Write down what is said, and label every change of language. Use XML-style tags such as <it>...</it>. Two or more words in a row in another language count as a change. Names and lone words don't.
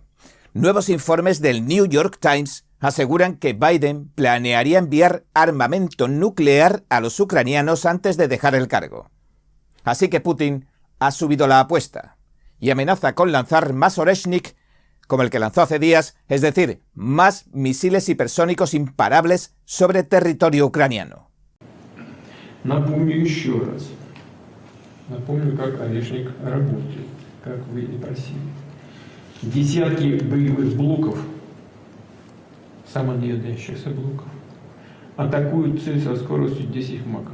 <es>Nuevos informes del New York Times aseguran que Biden planearía enviar armamento nuclear a los ucranianos antes de dejar el cargo. Así que Putin ha subido la apuesta y amenaza con lanzar más Oreshnik como el que lanzó hace días, es decir, más misiles hipersónicos imparables sobre territorio ucraniano.</es> <ru>Напомню еще раз. Напомню, как Орешник работает, как вы и просили. Десятки боевых блоков, самонаводящихся блоков, атакуют цель со скоростью 10 махов.</ru>